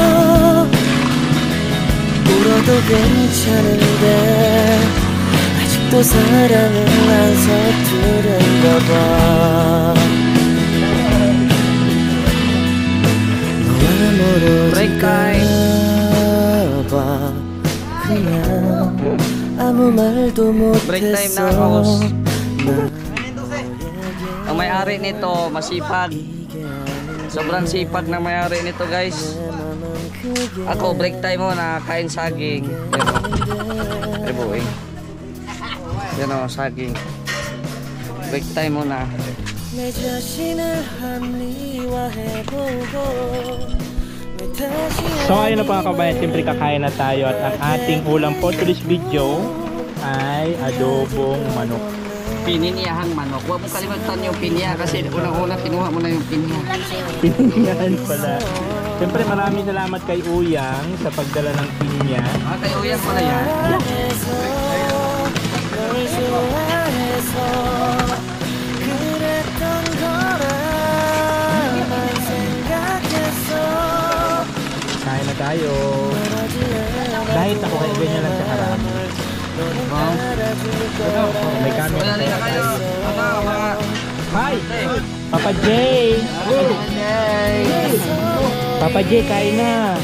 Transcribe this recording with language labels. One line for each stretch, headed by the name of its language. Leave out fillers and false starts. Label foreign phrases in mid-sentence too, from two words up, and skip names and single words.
Korean: 울어도 괜찮은데 아직도 사랑은 안 서투른가 봐 너와 멀어질까 봐 그냥 아무 말도
English: Break time
Korean: 못했어
Filipino: na, Marcos. Ang may-ari nito, masipag. Sobrang sipag na may-ari nito, guys. Ako,
English: break time
Filipino: muna, kain saging. Yan o. Yan o, saging.
English: Break time
Filipino: muna.
Korean: 내 자신을 합리화해보고 내 다시
Filipino: So ayun na po mga kabayan, siyempre kakain na tayo at ang ating ulam po
English: to this video
Filipino: ay adobong manok. Pininiyahang manok. Huwag mo kalimutan yung pinya kasi unang-una kinuha mo na yung pinya. Pininyahan pala. Siyempre maraming salamat kay Uyang sa pagdala ng pinya. Ah, kayo yan pala yan.
Korean: 널 좋아해서 그랬던 거라 난 생각했어
Filipino: Kain na tayo. Dahil ako kaya ganyan lang sa karami. May camera Wala rin na kayo. Mga Hi! Papa J! Papa J, kain na!